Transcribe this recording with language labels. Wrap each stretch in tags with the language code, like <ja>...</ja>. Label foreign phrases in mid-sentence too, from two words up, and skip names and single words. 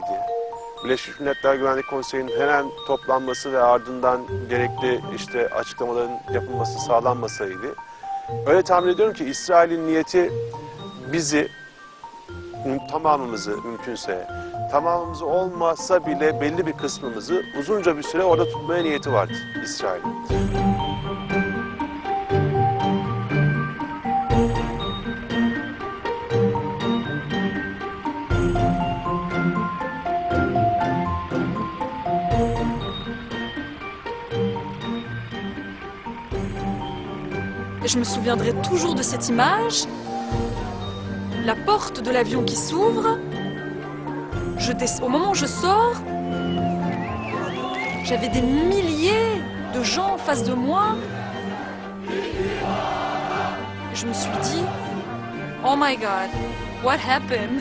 <tr>Birleşmiş Milletler Güvenlik Konseyi'nin hemen toplanması ve ardından gerekli açıklamaların yapılması sağlanmasaydı, öyle tahmin ediyorum ki İsrail'in niyeti bizi, tamamımızı mümkünse, tamamımızı olmasa bile belli bir kısmımızı uzunca bir süre orada tutmaya niyeti vardı İsrail'in.</tr> <fr>Je me souviendrai toujours de cette image, la porte de l'avion qui s'ouvre, au moment où je sors, j'avais des milliers de gens en face de moi. Je me suis dit,</fr> <en>oh my God, what happened?</en>